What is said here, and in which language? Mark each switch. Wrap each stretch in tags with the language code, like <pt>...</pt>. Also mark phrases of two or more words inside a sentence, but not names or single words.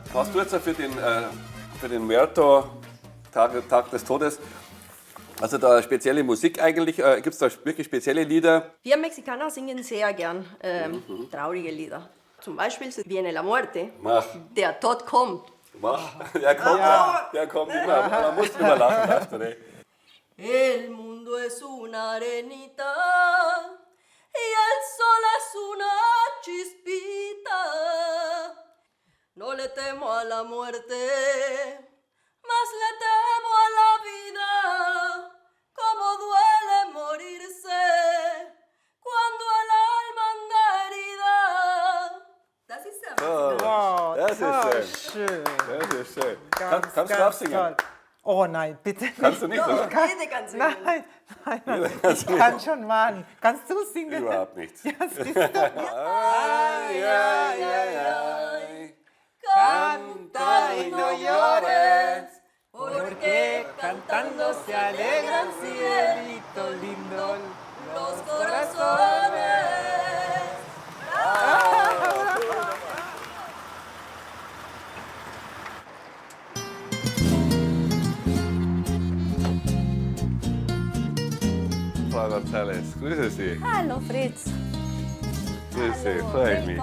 <de>Hast du jetzt für den Muerto Tag des Todes, also da spezielle Musik eigentlich? Gibt es da wirklich spezielle Lieder? Wir Mexikaner singen sehr gern traurige Lieder. Zum Beispiel Viene la Muerte. Mach. Der Tod kommt. Mach. Der kommt immer. Man muss drüber lachen, weißt du, ne?</de> <es>El mundo es una arenita y el sol es una chispita. No le temo a la muerte, mas le temo a la vida. Como duele morirse cuando el alma anda herida.</es> <de>Das ist der Oh, Das ist toll, schön. schön. Das ist schön. Ganz, Kannst du ganz absingen? toll. Oh nein, bitte nicht. Kannst du nicht, oder? Jede kann singen. Nein. Ich kann schon malen. Kannst du singen? Überhaupt nicht. Ja, siehst du. Ay, ay, ay, ay.</de> <es>Canta y no llores, porque cantando se alegran, cielito lindo, Los corazones.</es> <de>Frau González, grüße Sie. Hallo Fritz. Grüße Sie, freue ich mich.</de>